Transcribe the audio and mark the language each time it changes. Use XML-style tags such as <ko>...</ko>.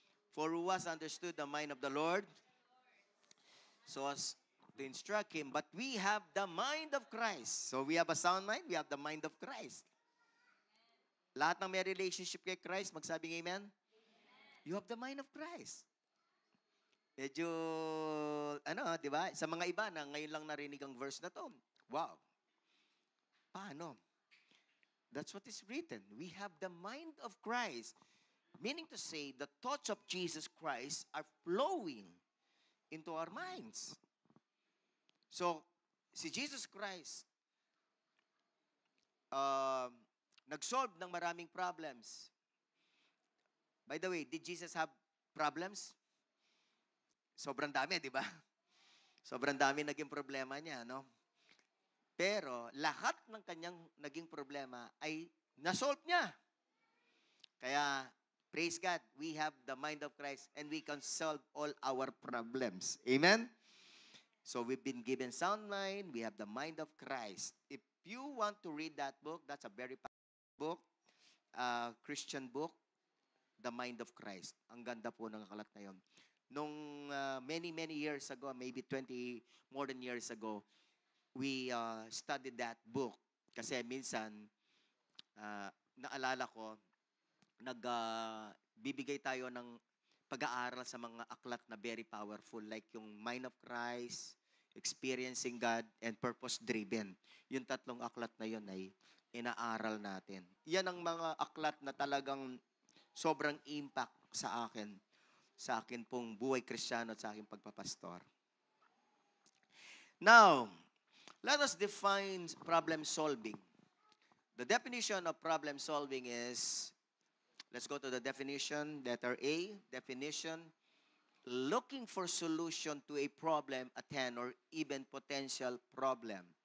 <en>For who has understood the mind of the Lord, so as to instruct him, but we have the mind of Christ. So we have a sound mind, we have the mind of Christ.</en> <tl>Lahat ng may relationship kay Christ, magsabing amen?</tl> <en>You have the mind of Christ.</en> <tl>Medyo, di ba? Sa mga iba na ngayon lang narinig ang verse na to, wow. Paano?</tl> <en>That's what is written. We have the mind of Christ. Meaning to say, the thoughts of Jesus Christ are flowing into our minds.</en> <tl>So, si Jesus Christ, nag-solve ng maraming problems.</tl> <en>By the way, did Jesus have problems?</en> <tl>Sobrang dami, di ba? Sobrang dami naging problema niya, no? Pero lahat ng kanyang naging problema ay na-solve niya.</tl> <en>Kaya, praise God, we have the mind of Christ and we can solve all our problems. Amen? So we've been given sound mind, we have the mind of Christ. If you want to read that book, that's a very powerful book, Christian book, The Mind of Christ.</en> <tl>Ang ganda po ng aklat na yun.</tl> <en>Nung many years ago, maybe more than years ago, we studied that book.</en> <tl>Kasi minsan, naalala ko, nagbibigay tayo ng pag-aaral sa mga aklat na</tl> <en>very powerful,</en> <tl>like yung Mind of Christ, Experiencing God, and Purpose-Driven. Yung tatlong aklat na yun ay inaaral natin. Yan ang mga aklat na talagang sobrang impact sa akin pong buhay Kristiyano at sa aking pagpapastor.</tl> <en>Now, let us define problem solving. The definition of problem solving is, let's go to the definition, letter A, definition, looking for solution to a problem at hand or even potential problem.</en>